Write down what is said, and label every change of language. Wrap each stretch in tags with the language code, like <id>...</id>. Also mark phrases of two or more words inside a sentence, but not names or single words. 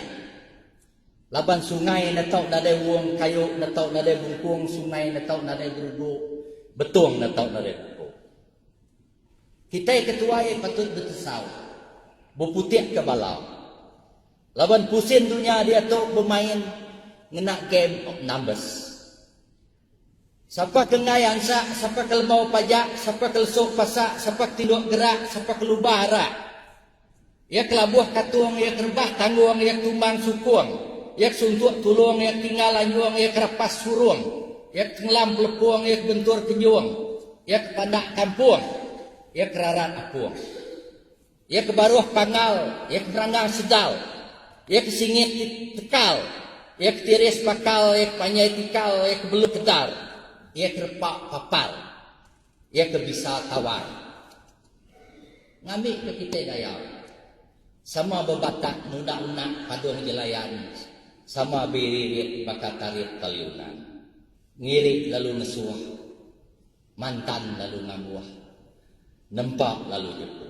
<iba>Laban sungai natau nadai wong kayu natau nadai bungkung, sungai natau nadai beruduk, betung natau nadai bungkung. Kita ketuai patut bertesau, berputih ke balau. Laban pusing dunia dia tu bermain ngena</iba> <en>game of numbers.</en> <iba>Siapa kengai angsa, siapa kelemau pajak, siapa kelesuk pasak, siapa tinduk gerak, siapa kelubah harak. Ya kelabuh katung, ya kerbah tanggung, ya tumbang sukung. Yak suntuk tulung, yak tinggal anjuang, yak rapas surung, yak tenggelam pelepung, yak bentur kenyuang, yak pandak kampung, yak kerarat apung, yak kebaruh pangal, yak beranggang sedal, yak singit tekal, yak tiris pakal, yak panyai tikal, yak belut kedar, yak repak papal, yak kebisa tawar. Ngambil ke kita dayau, sama bebatak nunak-nunak padung jelayan, sama biririt bakat tarik kaliunan, ngirik lalu ngesuah, mantan lalu ngamuah, nempak lalu jepuh.</iba>